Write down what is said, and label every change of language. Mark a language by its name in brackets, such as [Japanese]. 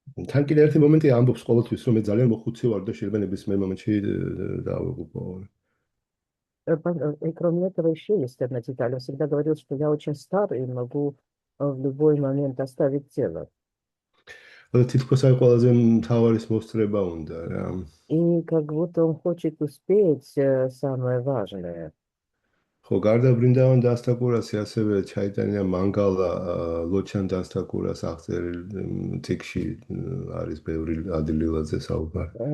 [Georgian] თან კიდე ერთი მომენტი ამბობს ყოველთვის, რომ მე ძალიან მოხუცი ვარ და შეიძლება ნებისმიერ მომენტში დავიღუპო. [Russian] И кроме этого еще есть одна деталь. Он всегда говорил, что я очень стар и могу в любой момент оставить тело. [Georgian] თითქოს აი ყველაზე მთავარის მოსწრება უნდა რა. [Russian] И как будто он хочет успеть самое важное. [Georgian] ხო, გარდა ვრინდავან დასტაკურასი ასევე ჩაიტანია მანგალა ლოჩან დასტაკურას აღწერილ წიგნში არის ბევრი ადლილაძე საუბარი.